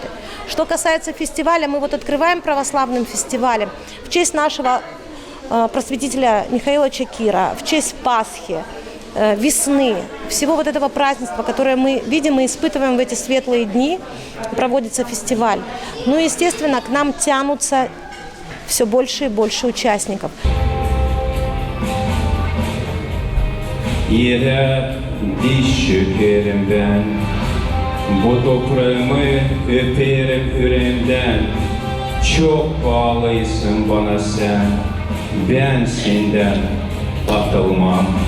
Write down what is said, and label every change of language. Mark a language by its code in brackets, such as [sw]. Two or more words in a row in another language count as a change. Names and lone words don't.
[ru] Что касается фестиваля, мы открываем православным фестивалем в честь нашего просветителя Михаила Чекира, в честь Пасхи, весны, всего этого празднества, которое мы видим и испытываем в эти светлые дни, проводится фестиваль. Ну и, естественно, к нам тянутся все больше и больше участников. [gag] Yere diş çökerim ben, bu toprağımı öperim yüreğimden. Çok bağlısın bana sen, ben senden atılmam.